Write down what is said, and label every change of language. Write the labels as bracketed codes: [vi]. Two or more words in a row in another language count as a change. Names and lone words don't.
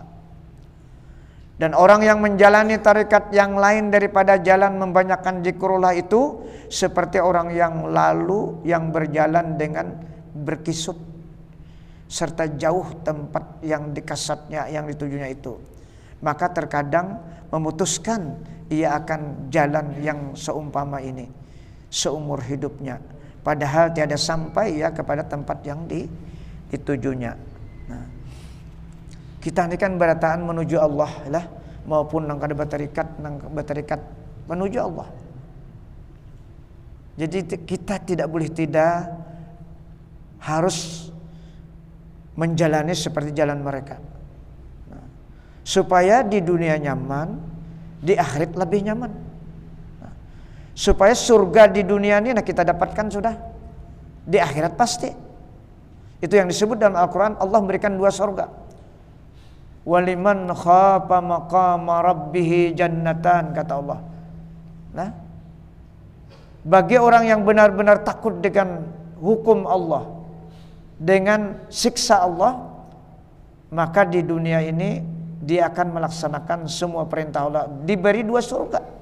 [ms] Dan orang yang menjalani tarekat yang lain daripada jalan membanyakan zikrullah itu seperti orang yang lalu yang berjalan dengan berkisut serta jauh tempat yang dikasatnya, yang ditujunya itu. Maka terkadang memutuskan ia akan jalan yang seumpama ini seumur hidupnya, padahal tiada sampai ya kepada tempat yang ditujunya. [bjn] Nah, kita ini kan berataan menuju Allah lah, maupun nang kada bertarikat menuju Allah. [id] Jadi kita tidak boleh tidak harus menjalani seperti jalan mereka. Nah, supaya di dunia nyaman, di akhirat lebih nyaman. Nah, supaya surga di dunia ini kita dapatkan sudah, di akhirat pasti. Itu yang disebut dalam Al-Quran, Allah memberikan 2 surga. [ar] ولمن خاف مقام ربه جنتان, [id] kata Allah. Nah, bagi orang yang benar-benar takut dengan hukum Allah, dengan siksa Allah, maka di dunia ini dia akan melaksanakan semua perintah Allah, diberi 2 surga.